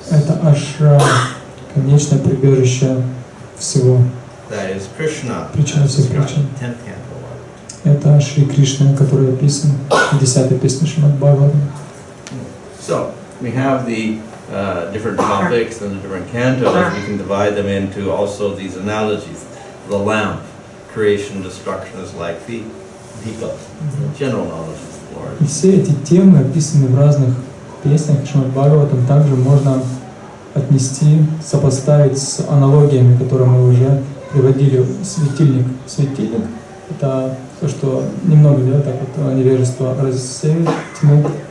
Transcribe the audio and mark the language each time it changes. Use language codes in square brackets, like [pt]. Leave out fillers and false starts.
[ru] это Ашра, конечное прибежище всего. [en] That is Krishna. [ru] Причина всех причин. [en] 10th canto. [ru] Это Шри Кришна, который описан в 10-й песне Шримад Бхагаватам. [en] So we have the different topics and the different cantos. We can divide them into also these analogies. The lamp, creation, destruction is like the deepa, general knowledge of the Lord. [ru] И все эти темы описаны в разных песнях Шримад Бхагаватам. Также можно отнести, сопоставить с аналогиями, которые мы уже приводили. Светильник. Светильник — это то, что немного, да, так вот, невежество рассеивает тьму.